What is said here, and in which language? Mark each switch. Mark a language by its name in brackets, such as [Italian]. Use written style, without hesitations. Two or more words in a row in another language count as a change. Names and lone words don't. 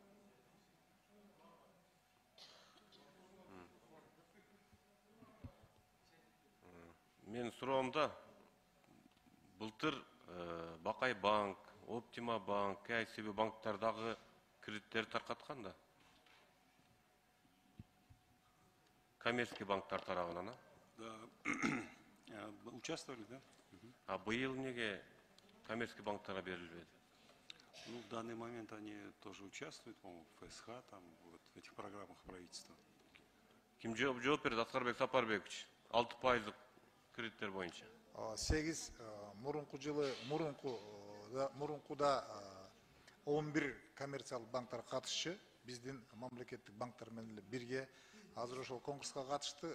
[Kyrgyz] Мен суроомда былтыр Бакай банк, Оптима банк, KCB банктардагы кредиттер таркаткан да. Коммерческий банктар тарабынан. [Russian] Да, участвовали, да? [Kyrgyz] А быйыл неге коммерческий банктарга берилбеди? [Russian] Ну, в данный момент они тоже участвуют, по-моему, в ФСХ, там, вот, в этих программах правительства. [Kyrgyz] Ким жооп берди? Аскарбек Сапарбекович. 6% кредиттер боюнча. 8 мурункуда 11 коммерциялык банктар катышчы. Биздин мамлекеттик банктар менен бирге азыр ошол конкурска катышты.